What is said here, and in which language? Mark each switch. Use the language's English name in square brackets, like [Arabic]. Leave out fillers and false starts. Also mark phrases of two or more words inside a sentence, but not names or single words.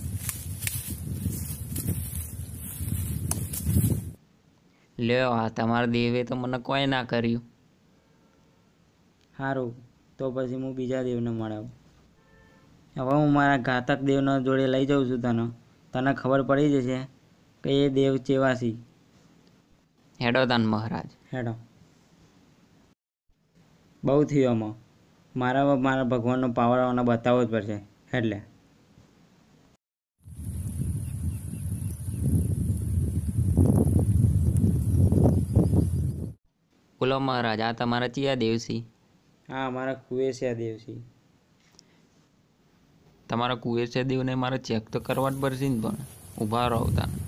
[Gujarati] લ્યો, આ તમારા દેવે તો મને કોઈ ના કર્યું। હારુ, તો પછી હું બીજા દેવને મળાવું। હવે હું મારા ઘાતક દેવના જોડે લઈ જાઉં છું। તને ખબર પડી જશે કે એ દેવ ચેવા છે। હેડો તાન મહારાજ। હેડો। બહુ થયું આમાં। મારા ભગવાનનો પાવર આને બતાવવો જ પડશે। હેડ લે। બોલો મહારાજ, આ તમારા ચિયા દેવસી? હાં, હમારા કુવેસિયા દેવ છે। તમારા કુવેસિયા દેવ ને મારે ચેક તો કરવા જ પડશે ને, પણ ઉભા રહો તાન।